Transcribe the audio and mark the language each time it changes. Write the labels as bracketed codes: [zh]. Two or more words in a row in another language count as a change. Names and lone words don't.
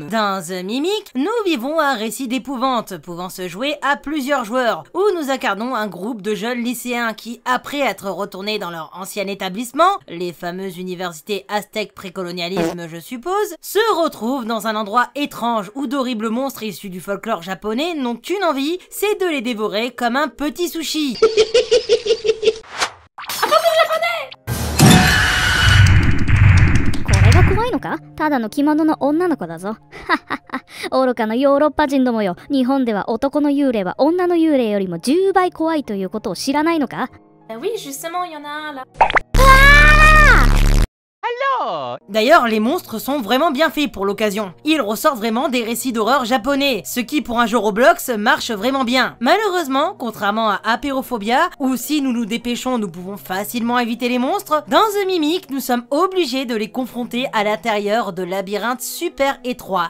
[fr] Dans The Mimic, nous vivons un récit d'épouvante pouvant se jouer à plusieurs joueurs, où nous incarnons un groupe de jeunes lycéens qui, après être retournés dans leur ancien établissement, les fameuses universités aztèques précolonialisme je suppose, se retrouvent dans un endroit étrange où d'horribles monstres issus du folklore japonais n'ont qu'une envie, c'est de les dévorer comme un petit sushi. [ja] 怖いのか？ただの着物の女の子だぞ。愚かなヨーロッパ人どもよ。日本では男の幽霊は女の幽霊よりも10倍怖いということを知らないのか？ [fr] Oui, justement, il y en a un là. D'ailleurs, les monstres sont vraiment bien faits pour l'occasion. Ils ressortent vraiment des récits d'horreur japonais, ce qui pour un jeu Roblox marche vraiment bien. Malheureusement, contrairement à Apeirophobia, où si nous nous dépêchons nous pouvons facilement éviter les monstres, dans The Mimic nous sommes obligés de les confronter à l'intérieur de labyrinthes super étroits.